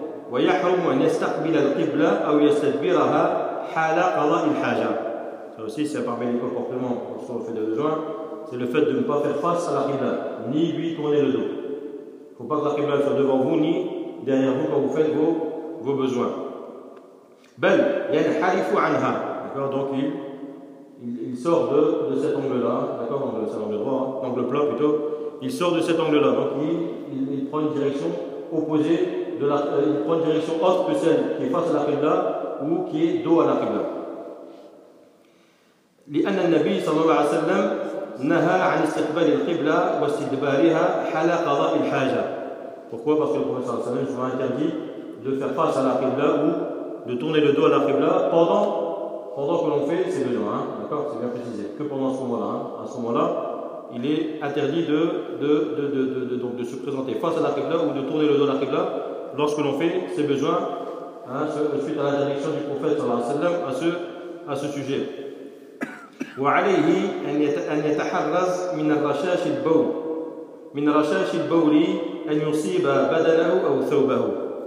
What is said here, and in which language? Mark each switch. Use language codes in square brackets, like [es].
[ar] ويحرم أن يستقبل القبلة أو يستدبرها حال قضاء الحاجة. [fr] Ça aussi, c'est parmi les comportements qu'on se fait de besoin, c'est le fait de ne pas faire face à la qibla, ni lui tourner le dos. Il ne faut pas que la qibla soit devant vous, ni derrière vous quand vous faites vos besoins. [ar] بل ينحرف عنها. [fr] D'accord, donc il sort de cet angle-là, d'accord, angle, c'est l'angle droit, hein, angle plat plutôt, il sort de cet angle-là, donc il prend une direction opposée. Il prend une direction autre que celle qui est face à la qibla ou qui est dos à la qibla. [ar] لأن النبي صلى الله عليه وسلم نهى عن استقبال القبلة واستدبارها حال قضاء الحاجة. [fr] Pourquoi? Parce que le prophète [ar] صلى الله عليه وسلم [fr] interdit de faire face à la qibla ou de tourner le dos à la qibla pendant que l'on fait ses besoins. Hein? D'accord? C'est bien précisé. Que pendant ce moment-là. Hein? À ce moment-là, il est interdit de se présenter face à la qibla ou de tourner le dos à la qibla. Lorsque l'on fait ses besoins, hein, suite à l'interdiction du prophète sallallahu alayhi wa sallam à ce sujet. [ar] وعليه أن يتحرز من الرشاش البول من رشاش البول أن يصيب بدنه أو ثوبه.